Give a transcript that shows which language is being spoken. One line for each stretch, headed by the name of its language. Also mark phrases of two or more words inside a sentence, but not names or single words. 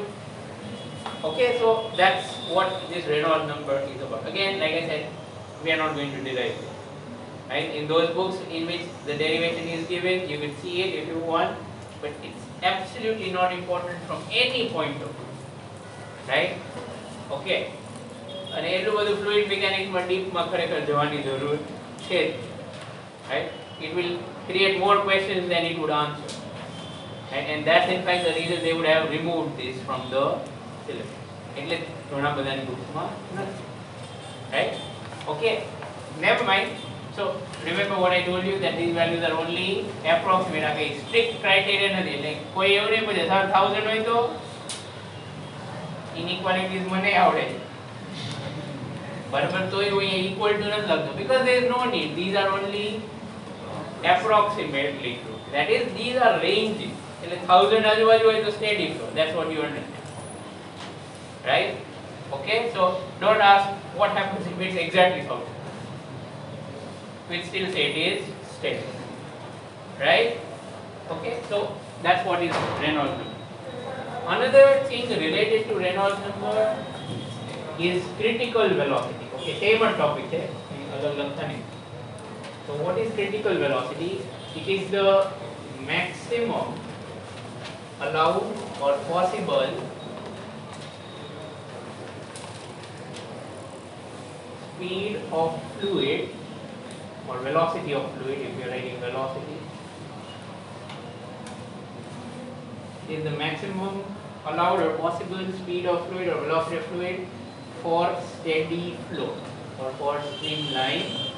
English: Okay, so that's what this Reynolds number is about. Again, like I said, we are not going to derive it. Right? In those books in which the derivation is given, you can see it if you want, but it's absolutely not important from any point of view. Right?
Gujarati: Okay. અને એટલું બધું
English: fluid mechanics
Gujarati: માં deep માં ખરેખર જવાની જરૂર છે.
English: Right? It will create more questions than it would answer. Right? And that's in fact the reason they would have removed this from the syllabus.
Gujarati: એટલે ઘણા બધાની બુક્સમાં નથી.
English: Right? Okay, never mind. So remember what I told you, that these values are only approximate.
Gujarati: આ કઈ
English: strict criteria
Gujarati: નથી. એટલે કોઈ એવું નહીં પૂછે સર 1000 હોય તો inequalities મને આવડે બરાબર, તો એવું
English: equal to
Gujarati: નથી લખતો,
English: because there is no need. These are only approximately true. That is, these are ranges.
Gujarati: એટલે 1000 આજુબાજુ હોય તો
English: steady flow. That's what you understand. Right? Okay, so don't ask what happens if it's exactly 1000. We'll still say it is steady. Right? Okay, so that's what is Reynolds number. Another thing related to Reynolds number is critical velocity. Okay, same topic
Hindi: है, अलग लगता नहीं.
English: So what is critical velocity? It is the maximum allowed or possible speed of fluid or velocity of fluid, if you are writing velocity, is the maximum allowed or possible speed of fluid or velocity of fluid for steady flow or for streamline.